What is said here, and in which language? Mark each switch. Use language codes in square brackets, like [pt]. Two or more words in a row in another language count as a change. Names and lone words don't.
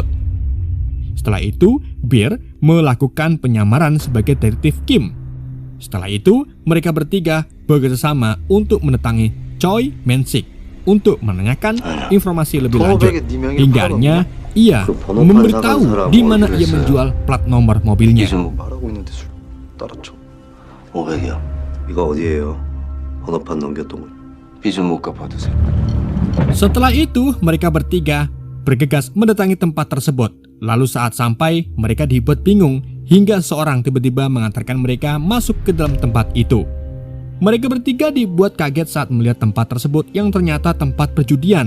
[id] Setelah itu, Bear melakukan penyamaran sebagai detektif Kim. Setelah itu, mereka bertiga bekerjasama untuk mendatangi Choi Man-sik untuk menanyakan informasi lebih lanjut. Hingga akhirnya ia memberitahu di mana ia menjual plat nomor mobilnya. [ko] 말하고 있는데 술 따랐죠. 500이요. 이거 어디예요? 번호판 넘겼던 거. 빚은 못 갚아두세요. [id] Setelah itu, mereka bertiga bergegas mendatangi tempat tersebut. Lalu saat sampai, mereka dibuat bingung hingga seorang tiba-tiba mengantarkan mereka masuk ke dalam tempat itu. Mereka bertiga dibuat kaget saat melihat tempat tersebut yang ternyata tempat perjudian.